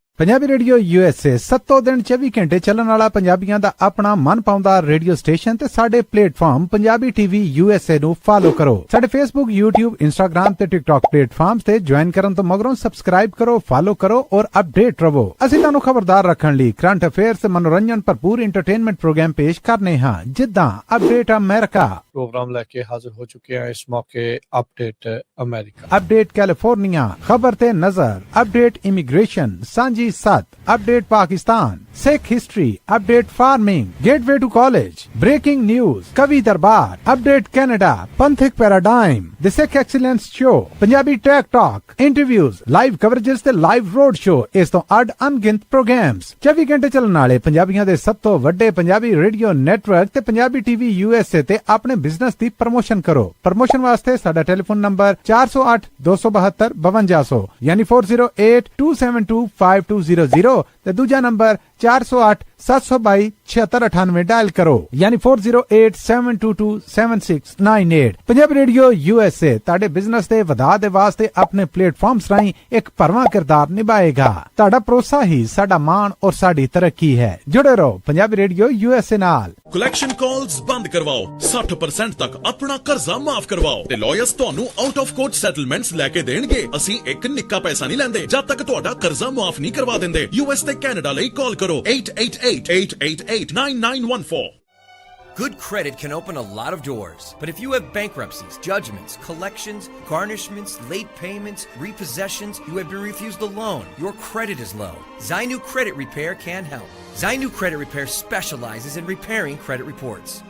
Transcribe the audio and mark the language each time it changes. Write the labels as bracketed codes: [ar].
[pa] Punjabi radio USA 7 ਦਿਨ 24 ਘੰਟੇ ਚੱਲਣ ਵਾਲਾ ਪੰਜਾਬੀਆਂ ਦਾ ਆਪਣਾ ਮਨਪਾਉਂਦਾ ਰੇਡੀਓ ਸਟੇਸ਼ਨ ਤੇ ਸਾਡੇ ਪਲੇਟਫਾਰਮ ਪੰਜਾਬੀ ਟੀਵੀ USA ਨੂੰ ਫਾਲੋ ਕਰੋ। ਸਾਡੇ Facebook, YouTube, Instagram ਤੇ TikTok ਪਲੇਟਫਾਰਮਸ ਤੇ ਜੁਆਇਨ ਕਰਨ ਤੋਂ ਮਗਰੋਂ ਸਬਸਕ੍ਰਾਈਬ ਕਰੋ, ਫਾਲੋ ਕਰੋ ਔਰ ਅਪਡੇਟ ਰਹੋ। ਅਸੀਂ ਤੁਹਾਨੂੰ ਖਬਰਦਾਰ ਰੱਖਣ ਲਈ ਕਰੰਟ ਅਫੇਅਰਸ ਤੇ ਮਨੋਰੰਜਨ ਭਰਪੂਰ ਐਂਟਰਟੇਨਮੈਂਟ ਪ੍ਰੋਗਰਾਮ ਪੇਸ਼ ਕਰਨੇ ਹਾਂ, ਜਿੱਦਾਂ ਅਪਡੇਟ ਅਮਰੀਕਾ, [hi] प्रोग्राम लेके हाजिर हो चुके हैं इस मौके अपडेट अमेरिका, अपडेट कैलिफोर्निया, खबर ते नजर, अपडेट इमिग्रेशन, सांझी सत, update Pakistan, [en] Sikh history, update farming, gateway to college, breaking news, Kavi Darbar, update Canada, Panthik paradigm, the Sikh excellence show, Punjabi tech talk, interviews, live coverages ਤੇ live road show, [pa] ਇਸ ਤੋਂ ਅੱਡ ਅਣਗਿਣਤ programs 24 ਘੰਟੇ ਚੱਲਣ ਵਾਲੇ ਪੰਜਾਬੀਆਂ ਦੇ ਸਭ ਤੋਂ ਵੱਡੇ ਪੰਜਾਬੀ ਰੇਡੀਓ ਨੈਟਵਰਕ ਤੇ ਪੰਜਾਬੀ ਟੀਵੀ USA ਤੇ ਆਪਣੇ ਬਿਜ਼ਨਸ ਦੀ ਪ੍ਰਮੋਸ਼ਨ ਕਰੋ। ਪ੍ਰਮੋਸ਼ਨ ਵਾਸਤੇ ਸਾਡਾ ਟੈਲੀਫੋਨ ਨੰਬਰ 408 272 5200 ਯਾਨੀ 4082725200 ਤੇ ਦੂਜਾ ਨੰਬਰ 408 722 7698 ਡਾਇਲ ਕਰੋ ਯਾਨੀ 4087227698। ਪੰਜਾਬੀ ਰੇਡੀਓ USA ਤੁਹਾਡੇ ਬਿਜ਼ਨਸ ਦੇ ਵਧਾਅ ਦੇ ਵਾਸਤੇ ਆਪਣੇ ਪਲੇਟਫਾਰਮਸ ਰਾਹੀਂ ਇੱਕ ਭਰਵਾਂ ਕਿਰਦਾਰ ਨਿਭਾਏਗਾ। ਤੁਹਾਡਾ ਭਰੋਸਾ ਹੀ ਸਾਡਾ ਮਾਣ ਔਰ ਸਾਡੀ ਤਰੱਕੀ ਹੈ। ਜੁੜੇ ਰਹੋ ਪੰਜਾਬੀ ਰੇਡੀਓ USA ਨਾਲ। ਕਲੈਕਸ਼ਨ ਕਾਲਸ ਬੰਦ ਕਰਵਾਓ, 60% ਤੱਕ ਆਪਣਾ ਕਰਜ਼ਾ ਮਾਫ ਕਰਵਾਓ ਤੇ ਲਾਇਰਸ ਤੁਹਾਨੂੰ ਆਊਟ ਆਫ ਕੋਰਟ ਸੈਟਲਮੈਂਟਸ ਲੈ ਕੇ ਦੇਣਗੇ। ਅਸੀਂ ਇੱਕ ਨਿੱਕਾ ਪੈਸਾ ਨਹੀਂ ਲੈਂਦੇ ਜਦ ਤੱਕ ਤੁਹਾਡਾ ਕਰਜ਼ਾ ਮਾਫ ਨਹੀਂ ਕਰਵਾ ਦਿੰਦੇ। US ਤੇ ਕੈਨੇਡਾ ਲਈ ਕਾਲ ਕਰੋ 888-888-9914। [en] Good credit can open a lot of doors, but if you have bankruptcies, judgments, collections, garnishments, late payments, repossessions, you have been refused a loan, your credit is low, Zainu Credit Repair can help. Zainu Credit Repair specializes in repairing credit reports.